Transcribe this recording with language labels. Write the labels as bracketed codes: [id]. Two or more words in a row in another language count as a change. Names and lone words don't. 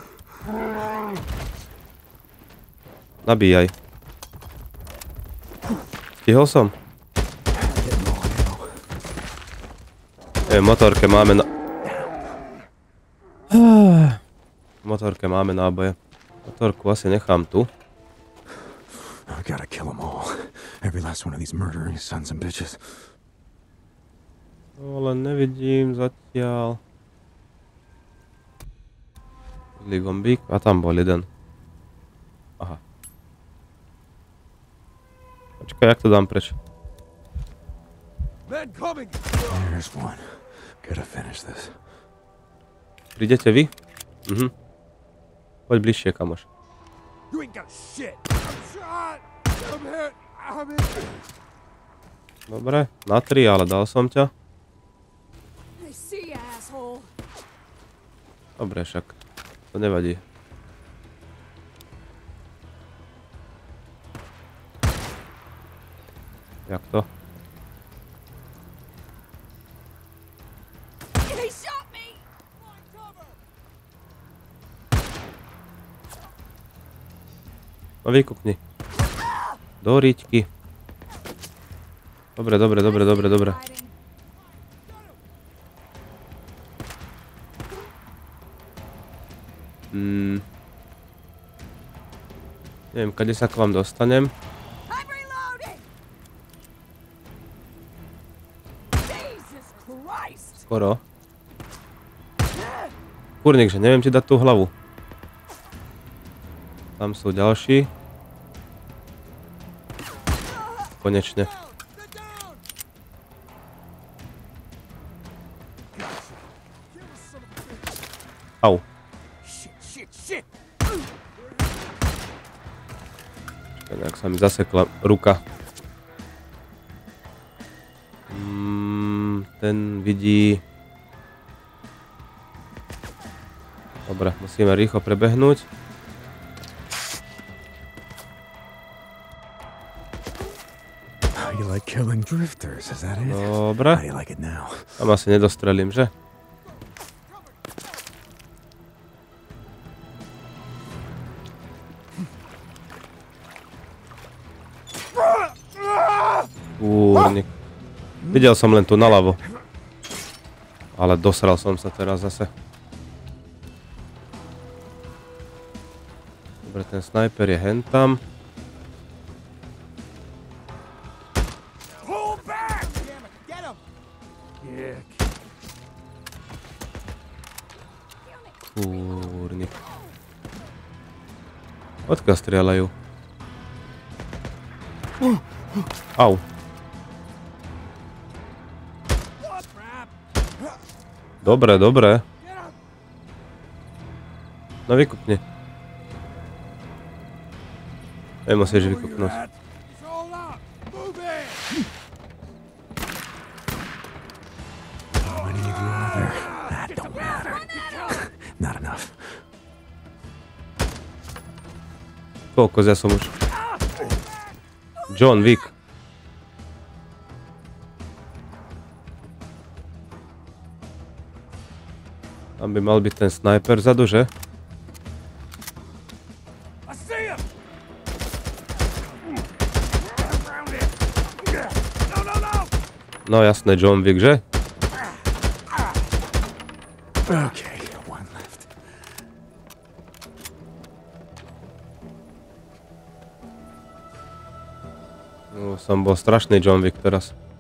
[sk] Nabíjaj. Stihol som? Motorke máme Motorke máme náboje. Motorku asi nechám tu. [en] I gotta kill them all. Every last one of these murdering sons and bitches. [sk] Ale nevidím zatiaľ. Ligombík. A tam bol jeden. Aha. Počkaj, jak to dám preč? [en] Men coming! There's one. Gotta finish this. [sk] Prídete vy? Poď bližšie, kamoš. [en] You ain't got shit! I'm shot! I'm hit! I'm hit! [sk] Dobre, na 3, ale dal som ťa. [en] I see you, asshole. [sk] Dobre, však. To nevadí. Jak to? [en] He shot me! [sk] No vykukni. Do riťky. Dobre, dobre, dobre, dobre, dobre. Neviem, kade sa k vám dostanem. [en] I'm reloading! Jesus Christ! [sk] Skoro. Kurník, že neviem ti dať tú hlavu. Tam sú ďalší. Konečne. Au. [en] Shit! [sk] Nejak sa mi zasekla ruka. Ten vidí... Dobre, musíme rýchlo prebehnúť. [en] You like killing drifters, is that it? [sk] Dobre. [en] How do you like it now? [sk] Tam asi nedostrelím, že? Kúrnik. Videl som len tu naľavo. Ale dosral som sa teraz zase. Dobre, ten snajper je hentam. [en] Pull back! Damn it! Get him! Yeah. [sk] Kúrnik. Odkiaľ strieľajú? Au. Dobre, dobre. No vykupni. Musíš vykupnúť. [en] How many of you are there? That don't matter. Not enough. [sk] Kokos, ja som už... John Wick. Tam by mal byť ten snajper vzadu, že? [en] I see him! No, no, no! [sk] No jasné, John Wick, že? [en] Okay, one left. [sk] No, som bol strašný John Wick teraz.